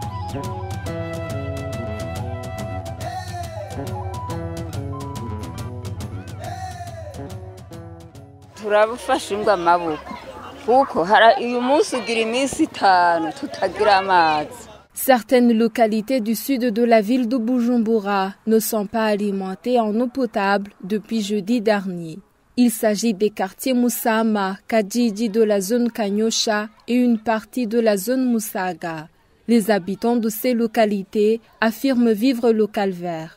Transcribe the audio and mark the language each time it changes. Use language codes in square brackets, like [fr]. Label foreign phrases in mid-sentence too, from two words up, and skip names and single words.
[rn] turabufashingwa amaboko kuko uyu munsi ugira iminsi 5 tutagira amazi. [fr] Certaines localités du sud de la ville de Bujumbura ne sont pas alimentées en eau potable depuis jeudi dernier. Il s'agit des quartiers Musama, Kajiji de la zone Kanyosha et une partie de la zone Musaga. Les habitants de ces localités affirment vivre le calvaire.